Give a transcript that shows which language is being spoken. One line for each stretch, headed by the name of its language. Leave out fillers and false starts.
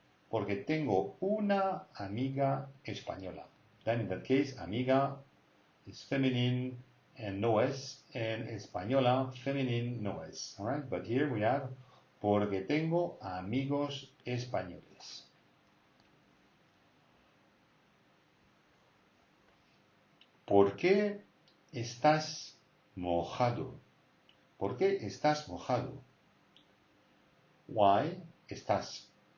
Spanish: Porque tengo una amiga española.
English: Then in that case, amiga is feminine and no S, and española, feminine, no S. All right, but here we have
Spanish: porque tengo amigos españoles. ¿Por qué estás mojado? ¿Por qué estás mojado?
English: Why
Spanish: estás?